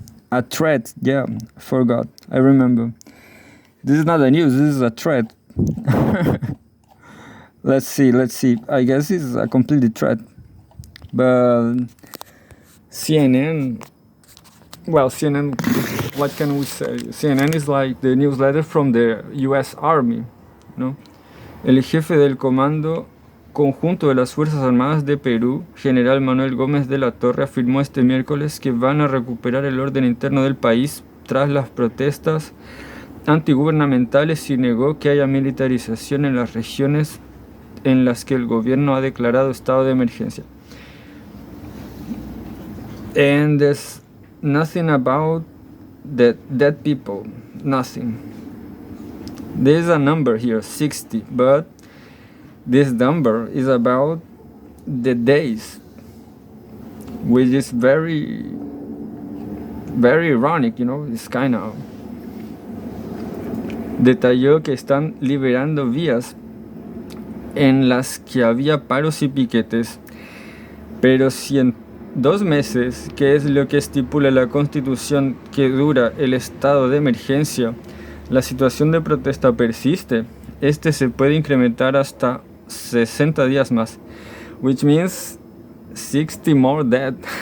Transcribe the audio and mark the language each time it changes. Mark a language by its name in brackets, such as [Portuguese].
[English] A threat, yeah, I forgot. I remember. This is not a news, this is a threat. Let's see. I guess it's a completely threat. But CNN, well, CNN, what can we say? CNN is like the newsletter from the US Army, ¿no? [Spanish] El jefe del Comando Conjunto de las Fuerzas Armadas de Perú, General Manuel Gómez de la Torre, afirmó este miércoles que van a recuperar el orden interno del país tras las protestas antigubernamentales y negó que haya militarización en las regiones en las que el gobierno ha declarado estado de emergencia. [English] And there's nothing about the dead people, nothing. There's a number here, 60, but this number is about the days, which is very, very ironic, you know, it's kind of... [Spanish] Detalló que están liberando vías en las que había paros y piquetes, pero si en 2 meses, que es lo que estipula la Constitución que dura el estado de emergencia, la situación de protesta persiste, este se puede incrementar hasta 60 días más, [English] which means 60 more dead.